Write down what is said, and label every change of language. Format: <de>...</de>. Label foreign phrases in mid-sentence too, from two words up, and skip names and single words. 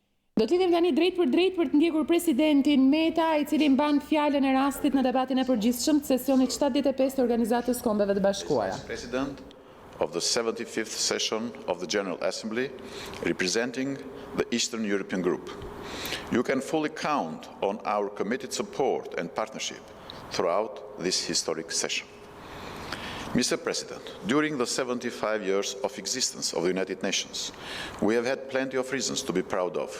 <sq>Do t'lidhem tani drejt për të ndjekur presidentin Meta, I cili mban fjalën e rastit në debatin e përgjithshëm të sesionit 75 të Organizatës Kombeve të Bashkuara.</sq> <en>President of the 75th session of the General Assembly, representing the Eastern European Group. You can fully count on our committed support and partnership throughout this historic session. Mr. President, during the 75 years of existence of the United Nations, we have had plenty of reasons to be proud of.</en>